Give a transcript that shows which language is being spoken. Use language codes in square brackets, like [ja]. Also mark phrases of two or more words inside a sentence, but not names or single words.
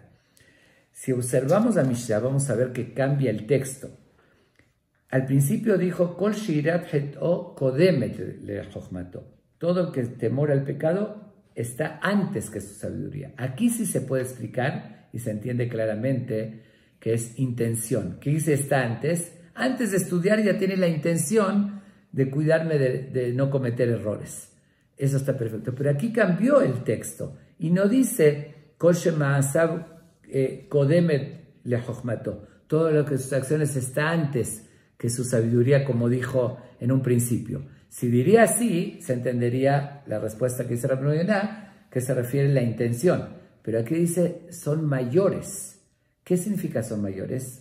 [es] Si observamos la Mishnah, vamos a ver que cambia el texto. Al principio dijo, [he] כל שיראת חטאו קודמת לחכמתו. [es] Todo el que temor al pecado está antes que su sabiduría. Aquí sí se puede explicar y se entiende claramente que es intención. ¿Qué dice está antes? Antes de estudiar ya tiene la intención de cuidarme de no cometer errores. Eso está perfecto. Pero aquí cambió el texto y no dice [he] כל שמעשיו קודמת לחכמתו. [es] Todo lo que sus acciones está antes que su sabiduría, como dijo en un principio. Si diría así, se entendería la respuesta que dice Rabbeinu Yonah, que se refiere a la intención. Pero aquí dice, son mayores. ¿Qué significa son mayores?